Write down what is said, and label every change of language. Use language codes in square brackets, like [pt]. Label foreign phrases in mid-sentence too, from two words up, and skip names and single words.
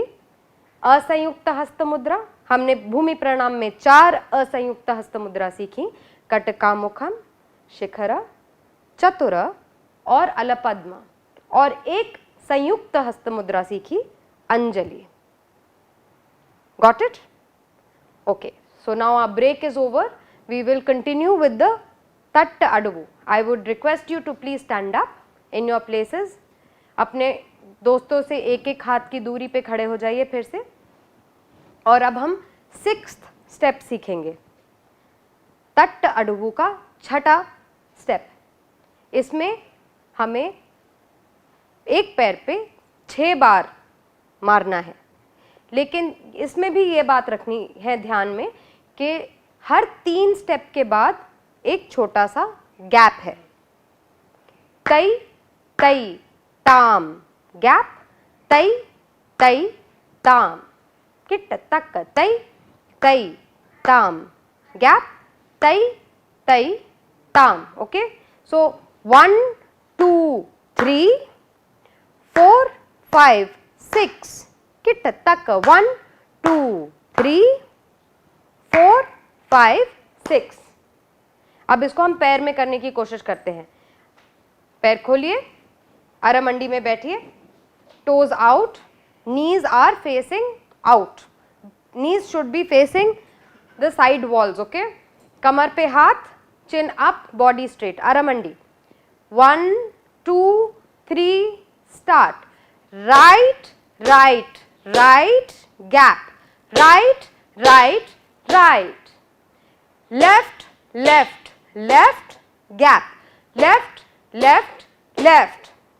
[hi] असंयुक्त हस्त मुद्रा, हमने भूमि प्रणाम में 4 असंयुक्त हस्त मुद्रा सीखी, कटकामुखम, शिखर, चतुर और अलपद्म, और एक संयुक्त हस्त मुद्रा सीखी, अंजलि। [en] Got it? Okay, so now our break is over. We will continue with the Tatta Adavu. I would request you to please stand up in your places. [hi] अपने दोस्तों से एक एक हाथ की दूरी पे खड़े हो जाइए फिर से। और अब हम 6th स्टेप सीखेंगे, तट्ट अडवू का 6ठा स्टेप। इसमें हमें एक पैर पे 6 बार मारना है, लेकिन इसमें भी ये बात रखनी है ध्यान में कि हर 3 स्टेप के बाद एक छोटा सा गैप है। तई तई ताम गैप, तई तई ताम, किट तक तई तई ताम गैप, तई तई ताम। [en] okay, so 1 2 3 4 5 6, किट तक 1 2 3 4 5 6। [hi] अब इसको हम पैर में करने की कोशिश करते हैं। पैर खोलिए, अरमंडी में बैठिए, [en] toes out, knees are facing out, knees should be facing the side walls. ओके, [hi] कमर पे हाथ, [en] chin up, body straight, अरमंडी। 1 2 3 स्टार्ट। right right right gap, right right right, left left left gap, left left left.